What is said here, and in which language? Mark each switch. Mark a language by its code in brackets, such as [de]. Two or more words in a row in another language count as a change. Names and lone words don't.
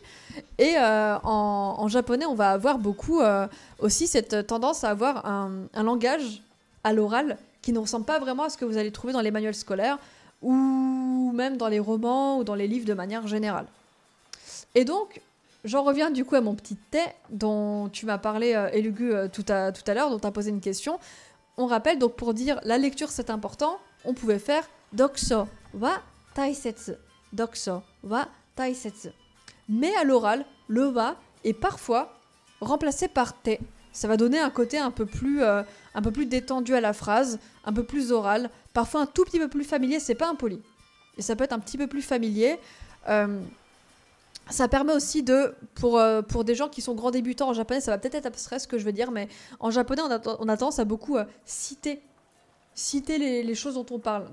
[fr] Et en japonais on va avoir beaucoup aussi cette tendance à avoir un langage à l'oral qui ne ressemble pas vraiment à ce que vous allez trouver dans les manuels scolaires ou même dans les romans ou dans les livres de manière générale. Et donc j'en reviens du coup à mon petit thé dont tu m'as parlé Elugu tout à l'heure, dont tu as posé une question. On rappelle donc pour dire la lecture c'est important, on pouvait faire [ja] 読書は大切. 読書は大切. [fr] Mais à l'oral, le wa est parfois remplacé par te. Ça va donner un côté un peu plus détendu à la phrase, un peu plus oral, parfois un tout petit peu plus familier, c'est pas impoli. Et ça peut être un petit peu plus familier. Ça permet aussi pour des gens qui sont grands débutants en japonais, ça va peut-être être abstrait ce que je veux dire, mais en japonais on a tendance à beaucoup citer les choses dont on parle.